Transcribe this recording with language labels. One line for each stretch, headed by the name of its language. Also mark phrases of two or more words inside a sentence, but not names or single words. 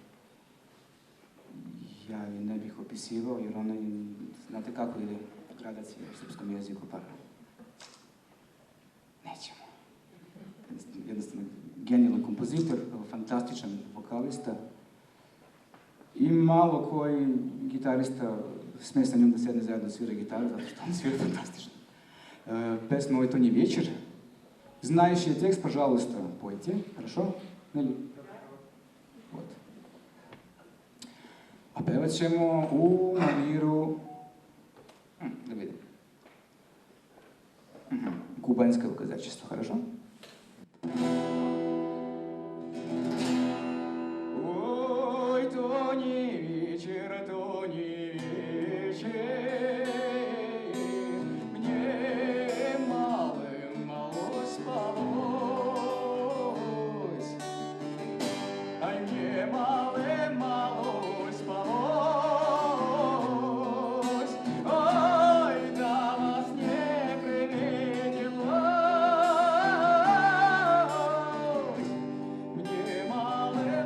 Serbian: Ja je ne bih opisivao, jer ona je, znate kako ide gradacija u srpskom jeziku, pa nećemo. Jednostavno, genijalan kompozitor, fantastičan vokalista i malo koji gitarista sme sa njom da sedne zajedno svira gitaru, zato što on svira fantastično. Pesma "Ovaj ton je večer".
Russian: Знаешь ли текст, пожалуйста, пойте. Хорошо? Вот.
Serbian: A pevat ćemo u maniru... Da vidim.
Russian: Кубанское казачество, хорошо? Ой, то не вечер, то не вечер, мне мало спалось, ай, мне мало спалось, ой, да вас не привиделось, мне мало